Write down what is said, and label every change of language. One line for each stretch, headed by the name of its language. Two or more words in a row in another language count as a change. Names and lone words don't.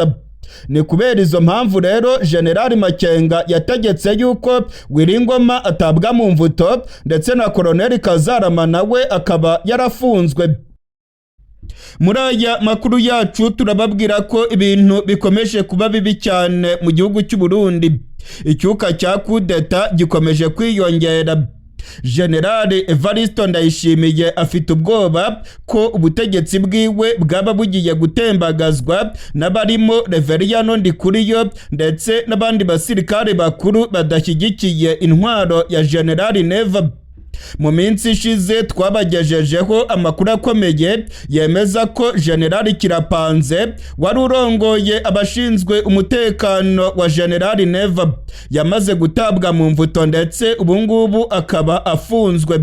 Kinyarwanda: Ni kubera izo mpamvu rero Generali Makenga yategetse yuko Willy Ngoma atabwa mu mvuto ndetse na Koloneli Kazarama nawe akaba yarafunzwe. Muri aya makuru yacu turababwira ko ibintu bikomeje kuba bibi cyane mu gihugu cy'u Burundi. Icyuka cya kudeta gikomeje kwiyongera. General Evariste Ndayishimiye afite ubwoba ko ubutegetsi bwiwe bwaba bugiye gutembagazwa n'abarimo Reveriyano Ndikuriyo ndetse n'abandi basirikare bakuru badashyigikiye intwaro ya General Neva. Mu minsi ishize twabagejejeho amakuru akomeye yemeza ko General Kirapanze wari urongoye abashinzwe umutekano wa General Neva yamaze gutabwa mu mvuto ndetse ubungubu akaba afunzwe.